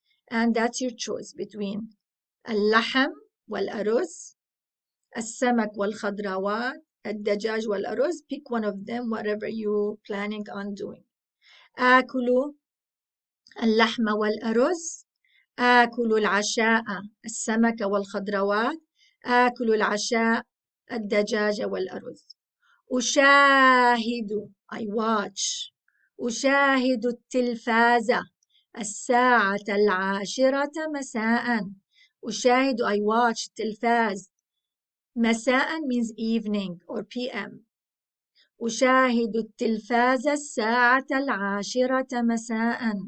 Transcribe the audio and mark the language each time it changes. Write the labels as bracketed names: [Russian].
[English] And that's your choice between [Arabic] اللحم والأرز السمك والخضروات الدجاج والأرز. [English] Pick one of them, whatever you're planning on doing. [Arabic] آكل اللحم والأرز. آكل العشاء السمك والخضروات. آكل العشاء الدجاج والأرز. [English] أشاهد I watch. [Arabic] أشاهد التلفاز الساعة 10 مساء. [English] أشاهد I watch التلفاز. مساء means evening or PM. [Arabic] أشاهد التلفاز الساعة 10 مساء.